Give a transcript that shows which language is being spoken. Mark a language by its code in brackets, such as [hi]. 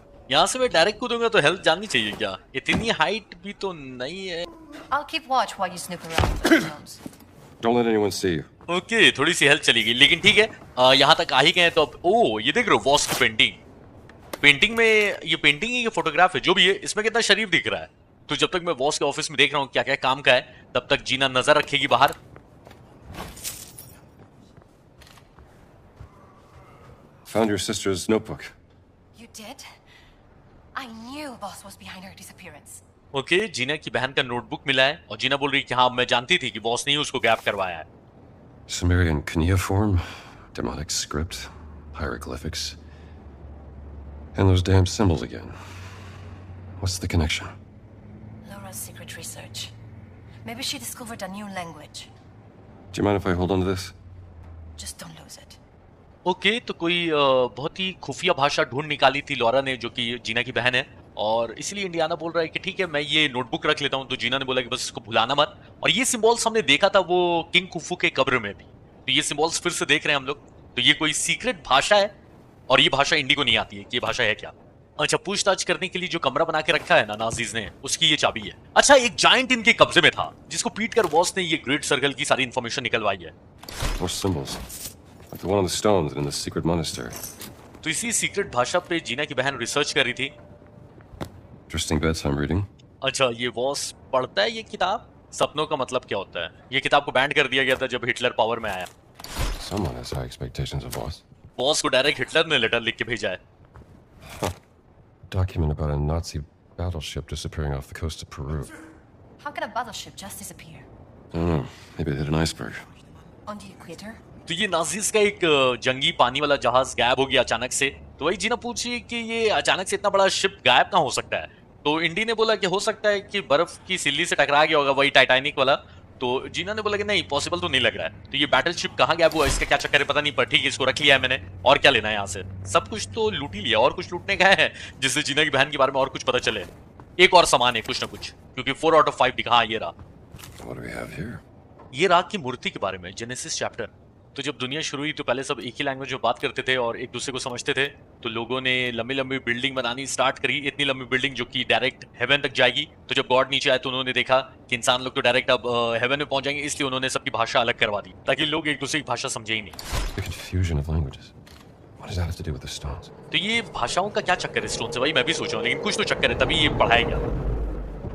[hi] यहाँ से मैं डायरेक्ट कूदूंगा तो हेल्थ जाननी चाहिए क्या? इतनी हाइट भी तो नहीं है। [en] I'll keep watch while you snoop around the rooms. Don't let anyone see you. [hi] Okay, थोड़ी सी हेल्थ चली गई, लेकिन ठीक है। यहाँ तक आ ही गए तो अब ओ ये देख रहे हो वॉस की पेंटिंग में, ये पेंटिंग है, ये फोटोग्राफ है, जो भी है, इसमें कितना शरीफ दिख रहा है। तो जब तक मैं बॉस के ऑफिस में देख रहा हूँ क्या क्या काम का है, तब तक जीना नजर रखेगी बाहर। [en] Found your sister's notebook. You did? I knew Boss was behind her disappearance. [hi] Okay, जीना की बहन का नोटबुक मिला है और जीना बोल रही कि हाँ मैं जानती थी कि बॉस ने ही उसको गैप करवाया है। [en] Sumerian cuneiform, demonic script, hieroglyphics, and those damn symbols again. What's the connection? Laura's secret research. Maybe she discovered a new language. Do you mind if I hold on to this? Just don't lose it. [hi] Okay, तो कोई बहुत ही खुफिया भाषा ढूंढ निकाली थी Laura ने, जो कि जीना की बहन है, और इसलिए इंडियाना बोल रहा है कि ठीक है मैं ये नोटबुक रख लेता हूँ। तो जीना ने बोला कि बस इसको भुलाना मत। और ये सिंबल्स हमने देखा था वो किंग कुफू के कब्र में भी, तो ये सिंबल्स फिर से देख रहे हैं हम लोग। तो ये कोई सीक्रेट भाषा है और ये भाषा इंडी को नहीं आती है कि ये भाषा है क्या। अच्छा, पूछताछ करने के लिए जो कमरा बना के रखा है ना नाजीज ने, उसकी ये चाबी है। अच्छा, एक जायंट इनके कब्जे में था जिसको पीट कर बॉस ने ये ग्रेट सर्कल की सारी इंफॉर्मेशन निकलवाई है। [en] More symbols. Like the one on the stones in the secret monastery. [hi] तो इसी सीक्रेट भाषा पे जीना की बहन रिसर्च कर रही थी। [en] Interesting bedtime reading. [hi] अच्छा, ये बॉस पढ़ता है ये किताब? सपनों का मतलब क्या होता है? ये किताब को बैन कर दिया गया था जब हिटलर पावर में आया। [en] Someone has high expectations of boss. [hi] Boss को डायरेक्ट हिटलर ने लेटर लिख के भेजा है। [en] Document about a Nazi battleship disappearing off the coast of Peru. How can a battleship just disappear? I don't know. Maybe they hit an iceberg. On the equator? [hi] तो ये Nazis का एक जंगी पानी वाला जहाज गायब हो गया अचानक से। तो वही जीना पूछी कि ये अचानक से इतना बड़ा शिप गायब कहाँ हो सकता है। तो इंडी ने बोला कि हो सकता है कि बर्फ की सिल्ली से टकरा गया होगा, वही टाइटैनिक वाला। तो जीना ने बोला कि नहीं, पॉसिबल तो नहीं लग रहा है। तो ये बैटल शिप कहाँ गायब हुआ, इसका क्या चक्कर है पता नहीं, पर ठीक है इसको रख लिया है मैंने। और क्या लेना है यहाँ से, सब कुछ तो लूट ही लिया, और कुछ लूटने का है जिससे जीना की बहन के बारे में और कुछ पता चले। एक और सामान है कुछ ना कुछ, क्योंकि [en] 4 out of 5 [hi] दिखा। हाँ, ये रहा। [en] What do we have here? [hi] ये राग की मूर्ति के बारे में, जेनेसिस चैप्टर। तो जब दुनिया शुरू हुई तो पहले सब एक ही लैंग्वेज में बात करते थे और एक दूसरे को समझते थे। तो लोगों ने लंबी लंबी बिल्डिंग बनानी स्टार्ट करी, इतनी लंबी बिल्डिंग जो कि डायरेक्ट हेवन तक जाएगी। तो जब गॉड नीचे आए तो उन्होंने देखा कि इंसान लोग तो डायरेक्ट अब हेवन में पहुंच जाएंगे, इसलिए उन्होंने सबकी भाषा अलग करवा दी ताकि लोग एक दूसरे की भाषा समझे ही नहीं। [en] The confusion of languages. What does that have to do with the stones? [hi] तो ये भाषाओं का क्या चक्कर है स्टोन से, भाई मैं भी सोच रहा हूँ, लेकिन कुछ तो चक्कर है तभी ये पढ़ाया गया।